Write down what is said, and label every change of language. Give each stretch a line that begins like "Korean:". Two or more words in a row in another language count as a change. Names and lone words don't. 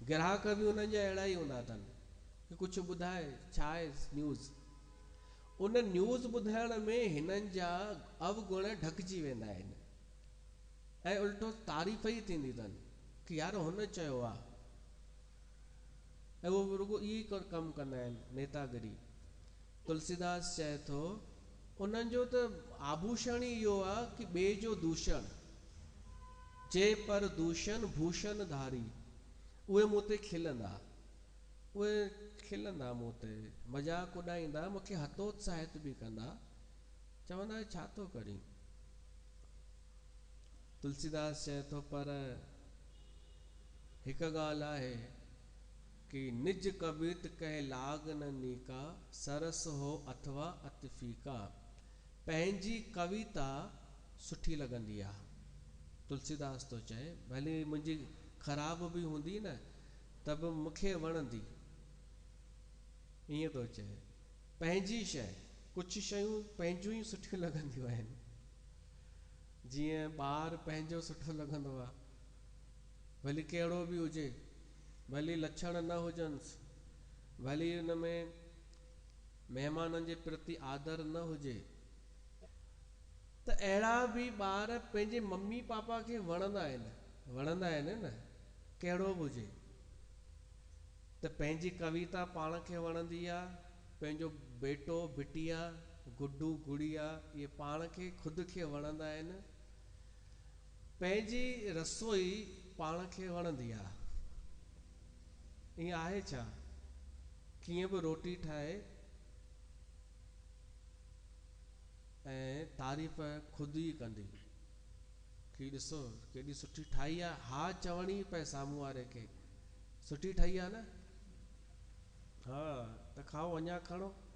Sindhi: ग्राहक बि उन्हनि जा अहिड़ा ई हूंदा अथनि कि कुझु ॿुधाए, छा आहे न्यूज़, उन न्यूज़ ॿुधाइण में हिननि जा अवगुण ढकिजी वेंदा आहिनि ऐं उल्टो तारीफ़ ई थींदी अथनि कि यार हुन चयो आहे। ऐं उहो रुॻो इहो कमु कंदा आहिनि, नेतागिरी। तुलसीदास चए थो उन्हनि जो त आभूषण ई इहो आहे कि ॿिए जो दूषण,
Awadhi: जे पर दूषण भूषण धारी,
Sindhi: उहे मूं ते खिलंदा, उहे खिलंदा मूं ते, मज़ाक उॾाईंदा, मूंखे हतोत्साहित बि कंदा, चवंदा छा थो करीं। तुलसीदास चए थो पर हिकु ॻाल्हि आहे कि
Awadhi: निज कवित कहे लाग न नीका, सरस हो अथवा अति फीका।
Sindhi: पंहिंजी कविता सुठी लॻंदी आहे, तुलसीदास तो चए, भले मुंहिंजी ख़राब बि हूंदी न त बि मूंखे वणंदी, ईअं थो चए। पंहिंजी शइ, कुछ शयूं पंहिंजूं ई सुठियूं लॻंदियूं आहिनि। जीअं ॿार पंहिंजो सुठो लॻंदो आहे, भली कहिड़ो बि हुजे, भली लक्षण न हुजनिसि, भली हुन में महिमाननि जे प्रति आदर न हुजे, त अहिड़ा बि ॿार पंहिंजे मम्मी पापा खे वणंदा आहिनि न, कहिड़ो बि हुजे। त पंहिंजी कविता पाण खे वणंदी आहे, पंहिंजो बेटो बिटिया गुड्डू गुड़िया इहे पाण खे ख़ुदि खे वणंदा आहिनि, पंहिंजी रसोई पाण खे वणंदी आहे। ईअं आहे छा? कीअं बि रोटी ठाहे ऐं तारीफ़ ख़ुदि ई कंदी कि ॾिसो केॾी सुठी ठाही आहे, हा चवणी पए साम्हूं वारे खे, सुठी ठही आहे न, हा त खाओ, अञा खणो।